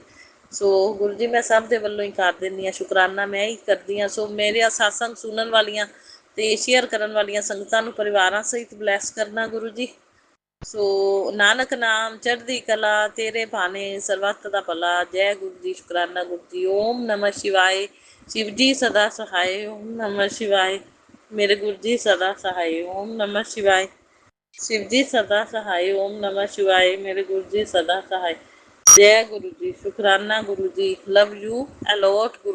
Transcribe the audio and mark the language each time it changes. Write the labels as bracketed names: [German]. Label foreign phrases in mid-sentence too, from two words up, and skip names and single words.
[Punjabi] ਸੋ ਗੁਰੂ ਜੀ ਮੈਂ ਸਭ ਦੇ ਵੱਲੋਂ ਹੀ ਕਰ ਦਿੰਦੀ ਹਾਂ ਸ਼ੁਕਰਾਨਾ, ਮੈਂ ਹੀ ਕਰਦੀ ਹਾਂ। ਸੋ ਮੇਰੇ ਸਤਸੰਗ ਸੁਣਨ ਵਾਲੀਆਂ ਤੇ ਸ਼ੇਅਰ ਕਰਨ ਵਾਲੀਆਂ ਸੰਗਤਾਂ ਨੂੰ ਪਰਿਵਾਰਾਂ ਸਹਿਤ ਬਲੈਸ ਕਰਨਾ ਗੁਰੂ ਜੀ। ਸੋ ਨਾਨਕ ਨਾਮ ਚੜ੍ਹਦੀ ਕਲਾ, ਤੇਰੇ ਭਾਣੇ ਸਰਬੱਤ ਦਾ ਭਲਾ। ਜੈ ਗੁਰੂ ਜੀ, ਸ਼ੁਕਰਾਨਾ ਗੁਰੂ ਜੀ। [Hindi] ओम नमः शिवाय। शिव जी सदा सहाय। ओम नमः शिवाय। मेरे गुरु जी सदा सहाय। ओम नमः शिवाय। शिव जी सदा सहाय। ओम नमः शिवाय। मेरे गुरु जी सदा सहाय। जय गुरु जी, शुकराना गुरु जी। [English] love you a lot guru.